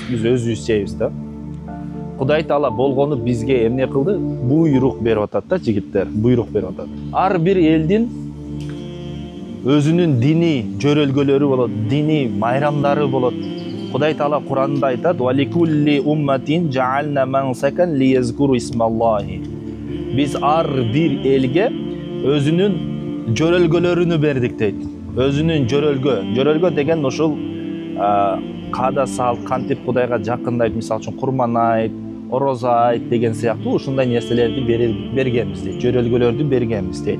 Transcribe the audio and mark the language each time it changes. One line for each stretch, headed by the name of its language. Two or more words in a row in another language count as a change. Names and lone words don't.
Kyrgyz: Биз өзүбүз жейбиз да. Кудай Таала болгону бизге эмне кылды? Буйрук берип атат да, жигиттер, буйрук берип атат. Ар бир элдин өзүнүн дини жөрөлгөлөрү болот, дини майрамдары болот. Кудай Таала Куранда айтат:
Arabic: "ولكل أمة جعلنا منسكا ليذكروا اسم الله".
Kyrgyz: Биз ар бир элге өзүнүн жөрөлгөлөрүнү бердик дейт. Өзүнүн жөрөлгө деген ушул каада салт, кантип Кудайга жакындайт, мисалы үчүн курман айт, орозо айт деген сыяктуу ушундай нерселерди бергенбиз дейт, жөрөлгөлөрдү бергенбиз дейт.